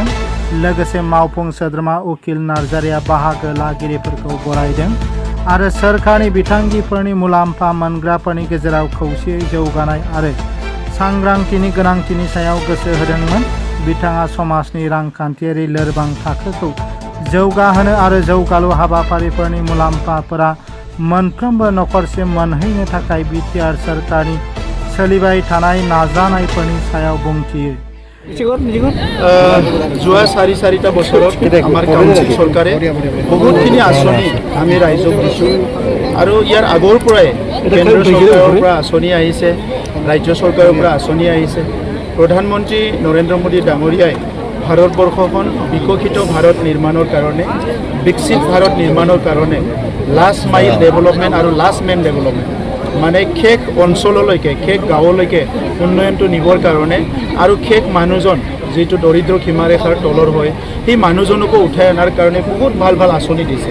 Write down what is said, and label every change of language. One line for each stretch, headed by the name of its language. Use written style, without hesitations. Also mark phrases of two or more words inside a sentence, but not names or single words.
Bodo: लोगोसे मावफुं सोद्रोमा उकिल नार्जारिया बाहागो लागिरिफोरखौ बरायदों आरो सोरखारनि बिथांखिफोरनि मुलाम्फा मोनग्राफोरनि गेजेराव खौसेयै जौगानाय आरो सांग्रांथिनि गोनांथिनि सायाव गोसो होदोंमोन। बिथाङा समाजनि रांखान्थियारि लोरबां थाखोखौ जौगाहोनो आरो जौगालु हाबाफारिफोरनि मुलाम्फाफोरा मोनफ्रोमबो नखरसिम मोनहैनो थाखाय BTR सोरखारनि सोलिबाय थानाय नाजानायफोरनि सायाव बुंथियो।
Assamese: যোৱা 4-4টা বছৰত আমাৰ কাউন্সিল চৰকাৰে বহুতখিনি আঁচনি আমি ৰাইজক দিছোঁ আৰু ইয়াৰ আগৰ পৰাই কেন্দ্ৰ চৰকাৰৰ পৰা আঁচনি আহিছে, ৰাজ্য চৰকাৰৰ পৰা আঁচনি আহিছে। প্ৰধানমন্ত্ৰী নৰেন্দ্ৰ মোদী ডাঙৰীয়াই ভাৰতবৰ্ষখন বিকশিত ভাৰত নিৰ্মাণৰ কাৰণে, বিকশিত ভাৰত নিৰ্মাণৰ কাৰণে
English: last mile development
Assamese: আৰু
English: last man development
Assamese: মানে শেষ অঞ্চললৈকে, শেষ গাঁৱলৈকে উন্নয়নটো নিবৰ কাৰণে আৰু শেষ মানুহজন যিটো দৰিদ্ৰ সীমাৰেখাৰ তলৰ হয় সেই মানুহজনকো উঠাই অনাৰ কাৰণে বহুত ভাল ভাল আঁচনি দিছে।